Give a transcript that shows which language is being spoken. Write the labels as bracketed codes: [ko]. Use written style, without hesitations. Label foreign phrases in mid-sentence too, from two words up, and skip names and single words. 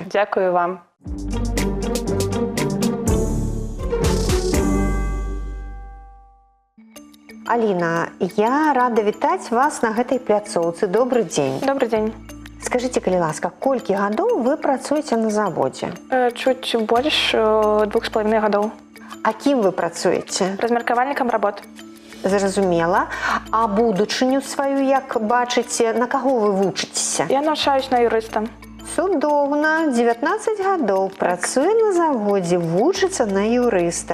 [be] Дзякую вам. Аліна, я рада вітаць вас на гэтай пляцоўцы. Добры дзень. [ru] Добрый день. [be] Скажыце, калі ласка, колькі гадоў вы працуеце на заводзе? [ru] Чуть больше 2,5 годов. [be] А кім вы працуеце? [ru] Размерковальником работ. [be] Зразумела. А будучыню сваю, як бачыце, на каго вы вучыцеся? [uk] Я навчаюсь на юриста. [be] Цудоўна. 19 гадоў працуе на заводзе, вучыцца на юрыста.